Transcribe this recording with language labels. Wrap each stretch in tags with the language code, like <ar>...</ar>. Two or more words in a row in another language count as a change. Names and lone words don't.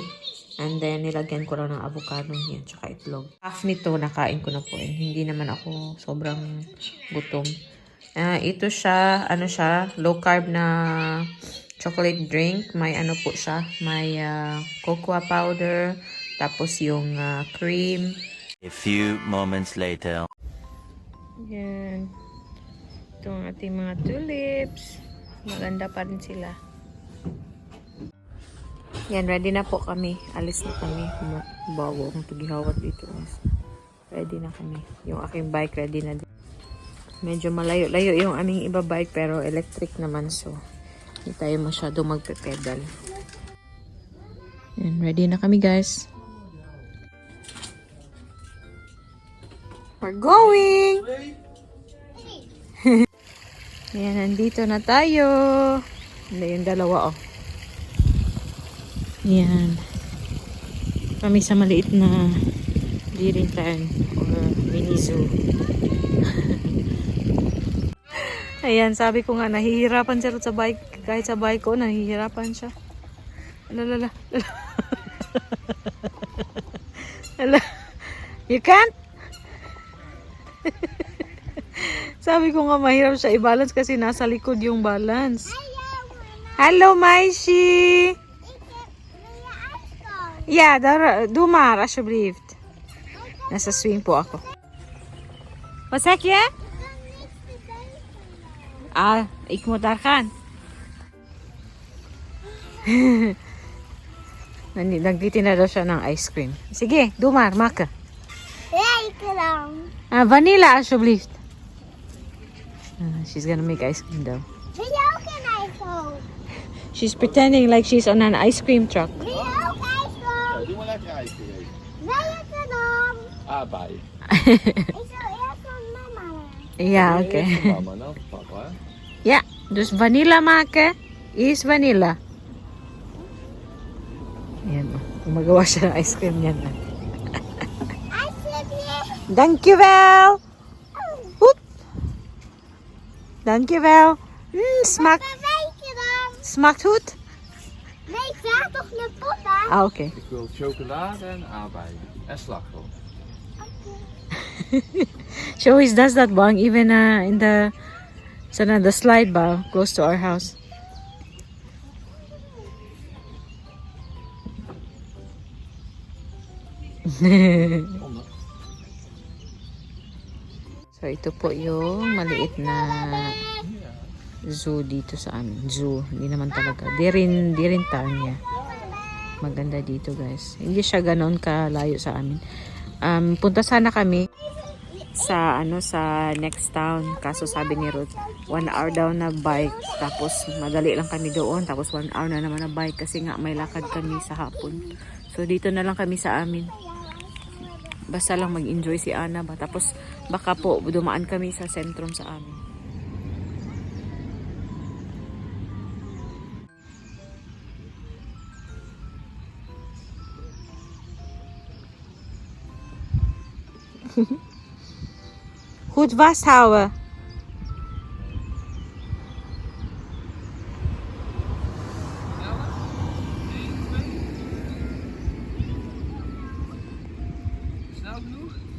<en>And then,</en> <tl>nilagyan ko lang ng avocado yan, tsaka itlog. Half nito, nakain ko na po. And hindi naman ako sobrang gutom. Ito siya, ano siya,</tl> <en>low carb</en> <tl>na</tl> <en>chocolate drink.</en> <tl>May ano po siya, may</tl> <en>cocoa powder,</en> <tl>tapos yung cream.</tl> <en>A few moments later.</en> <tl>Yan. Ito ang ating mga tulips. Maganda pa rin sila. Yan, ready na po kami. Alis na kami. Bago akong paghihawat dito. Ready na kami. Yung aking bike ready na din. Medyo malayo-layo yung aming iba bike pero electric naman, so hindi tayo masyado magpe-pedal. Yan, ready na kami guys.</tl> <en>We're going!</en> <tl>Yan, nandito na tayo. Hindi, yung dalawa, oh. Yan. Kami sa maliit na Dirintan or</tl> <en>mini zoo.</en> <tl>Ayan, sabi ko nga, nahihirapan siya sa bike. Kahit sa bike ko, nahihirapan siya. Alala. Ala.</tl> <en>You can't?</en> <tl>Sabi ko nga, mahirap siya i-balance kasi nasa likod yung balance. Hello, Maishi!</tl> <nl>Ja, doe maar alsjeblieft.</nl> <tl>Nasa swing po ako.</tl> <nl>Wat zeg je? Ik moet daar gaan.</nl> <tl>Nagtitin na daw siya ng</tl> <en>ice cream.</en> <tl>Sige,</tl> <nl>doe maar, maken. Lekker dan. Vanilla alsjeblieft.</nl> <en>She's gonna make ice cream though.</en> <nl>Wil je ook een ijskool?</nl> <en>She's pretending like she's on an ice cream truck.</en> <nl>Wil je ook ijskool? Doe maar lekker ijsje. Lekker dan. Bij. Ik zal eerst van mama. Ja, oké. Mama, nou, papa. Ja, dus vanilla maken is vanilla.</nl> <tl>Ayan, gumagawa siya ng</tl> <en>ice cream</en> <tl>niyan.</tl> <nl>Alsjeblieft. Dankjewel. Hoep. Dankjewel. Smaakt, Weet je dan? smaakt goed? Nee, vraag toch naar papa. Ah, oké. Ik wil chocolade en aardbeien. En slagroom.</nl> <en>She always does that, Bang, even in the the slide bar close to our house.</en> <tl>So, ito po yung maliit na zoo dito sa amin. Zoo, hindi naman talaga. Di rin town niya. Maganda dito, guys. Hindi siya ganoon kalayo sa amin. Punta sana kami sa</tl> <en>next town.</en> <tl>Kaso sabi ni Ruth, 1 hour daw na bike. Tapos madali lang kami doon. Tapos 1 hour na naman na bike kasi nga may lakad kami sa hapon. So dito na lang kami sa amin. Basta lang mag-enjoy si Ana ba. Tapos baka po dumaan kami sa sentrum sa amin.</tl> <nl>Goed vasthouden. Snel genoeg?</nl>